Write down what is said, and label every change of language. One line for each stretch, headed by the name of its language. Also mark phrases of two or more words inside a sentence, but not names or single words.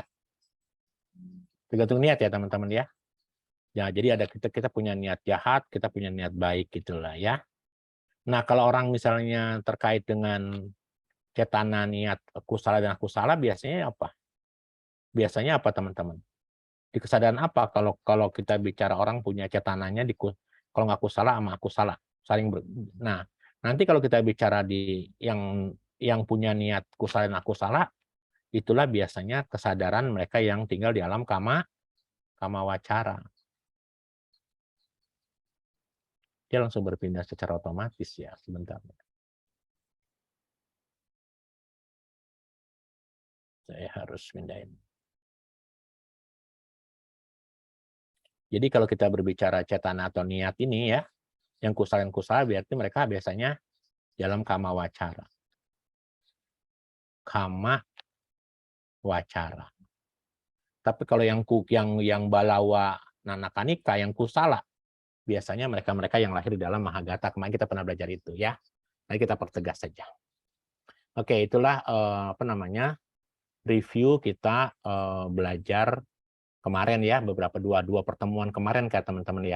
Indonesian: Tergantung niat ya teman-teman ya. Ya, jadi ada kita punya niat jahat, kita punya niat baik gitulah ya. Nah, kalau orang misalnya terkait dengan cetana niat kusala dan akusala biasanya apa? Biasanya apa teman-teman? Di kesadaran apa kalau kita bicara orang punya cetananya kalau nggak kusala sama akusala saling nah, nanti kalau kita bicara di yang punya niat kusala dan akusala itulah biasanya kesadaran mereka yang tinggal di alam
Pali: kama wacara.
Indonesian: Dia langsung berpindah secara otomatis ya, sebentar. Saya harus pindahin. Jadi kalau kita berbicara cetana atau niat ini ya, yang kusala berarti mereka biasanya dalam
Pali: kama wacara. Kama wacara.
Indonesian: Tapi kalau yang
Pali: balawa Nanakanika,
Indonesian: yang kusala, biasanya mereka yang lahir di dalam Mahagata. Kemarin kita pernah belajar itu ya. Nanti kita pertegas saja. Oke, itulah review kita belajar kemarin ya, beberapa dua pertemuan kemarin kayak teman-teman ya.